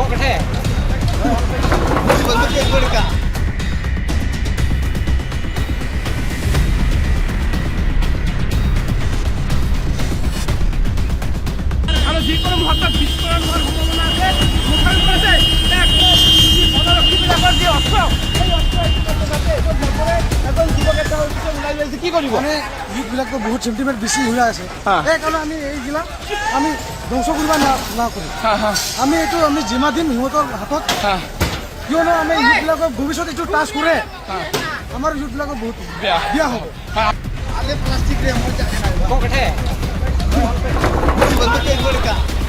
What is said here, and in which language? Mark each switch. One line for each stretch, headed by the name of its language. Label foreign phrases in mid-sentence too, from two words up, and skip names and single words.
Hindi: पकड़े बंदूक एक गोली का
Assamese: আৰু যিকোনো মুহূৰ্তত বিস্ফোৰণ হোৱাৰ সম্ভাৱনা আছে। মুখামুখি আছে পদৰক্ষীবিলাকৰ যি অস্ত্ৰ, সেই অস্ত্ৰ এজন যুৱক এটা ওলাই গৈছে, কি কৰিব? মানে ইউথবিলাকতো বহুত চেণ্টিমেণ্ট বেছি হৈ আছে, সেইকাৰণে আমি এইবিলাক আমি ধ্বংস কৰিব নকৰোঁ। আমি এইটো আমি জিমা দিম সিহঁতৰ হাতত, কিয়নো আমি ইউথবিলাকক ভৱিষ্যত এইটো টাচ কৰে আমাৰ ইউথবিলাকৰ বহুত বেয়া হ'ব।
Hindi: प्लास्टिक रे पकड़े बंदूक एक गोली का